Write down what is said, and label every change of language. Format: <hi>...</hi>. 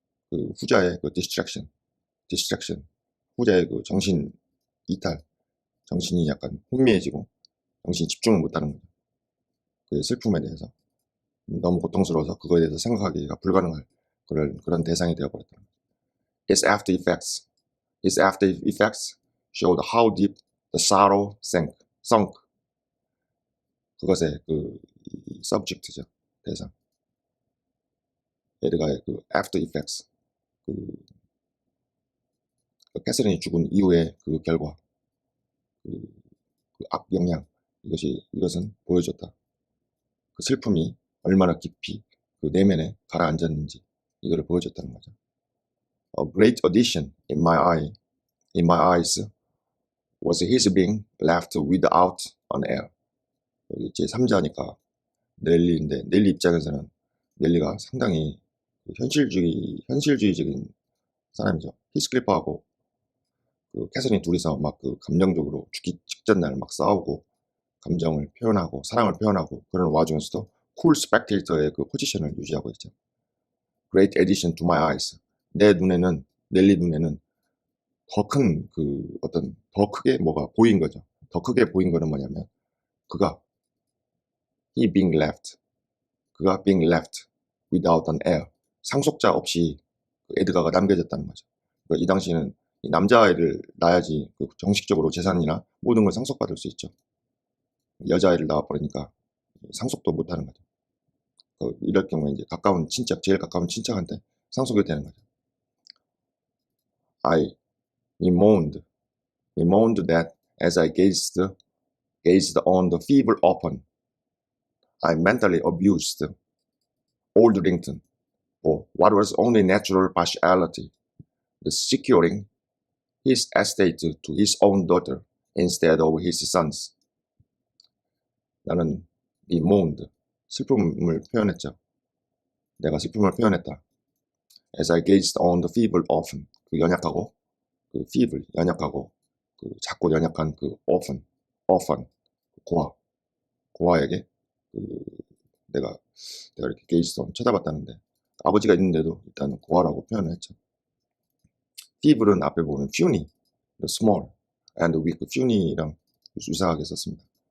<ko>그 후자의 그 distraction, 후자의 그 정신 이탈, 정신이 약간 혼미해지고 정신이 집중을 못하는 거죠. 그 슬픔에 대해서 너무 고통스러워서 그거에 대해서 생각하기가 불가능할 그런 대상이 되어버렸다.</ko> <en>Its after effects showed how deep the sorrow sunk.</en> <ko>그것의 그 subject죠, 대상. 에드가의 그 after effects, 그 캐서린이 죽은 이후의 그 결과, 그 악영향, 이것은 보여줬다. 그 슬픔이 얼마나 깊이 그 내면에 가라앉았는지 이거를 보여줬다는 거죠.</ko> <en>A great addition in my eyes was his being left without an heir.</en> <ko>여기 제3자니까 넬리인데 넬리 입장에서는 넬리가 상당히 현실주의적인 사람이죠. 히스클리프하고 그 캐서린 둘이서 막 그 감정적으로 죽기 직전 날 막 싸우고 감정을 표현하고 사랑을 표현하고 그런 와중에서도 쿨 스펙테이터의 그 포지션을 유지하고 있죠.</ko> <en>Great addition to my eyes.</en> <ko>내 눈에는 넬리 눈에는 더 큰 그 어떤 더 크게 뭐가 보인 거죠. 더 크게 보인 거는 뭐냐면 그가 그가</ko> <en>being left without an heir.</en> <ko>상속자 없이 그 에드가가 남겨졌다는 거죠. 그러니까 이 당시에는 이 남자아이를 낳아야지 그 정식적으로 재산이나 모든 걸 상속받을 수 있죠. 여자아이를 낳아버리니까 상속도 못하는 거죠. 이럴 경우에 이제 가까운 친척, 제일 가까운 친척한테 상속이 되는 거죠.</ko> <en>I bemoaned that as I gazed on the feeble orphan, I mentally abused old Rington for what was only natural partiality, the securing his estate to his own daughter instead of his sons.</en> <ko>나는 bemoaned, 슬픔을 표현했죠. 내가 슬픔을 표현했다.</ko> <en>As I gazed on the feeble orphan,</en> <ko>그 연약하고 그 feeble, 연약하고 그 작고 연약한 그 orphan, 고아에게 그 내가 이렇게 gazed on 쳐다봤다는데 아버지가 있는데도 일단 고아라고 표현을 했죠. feeble은 앞에 보면 puny,</ko> <en>the small and weak,</en> <ko>puny랑 유사하게 썼습니다.</ko>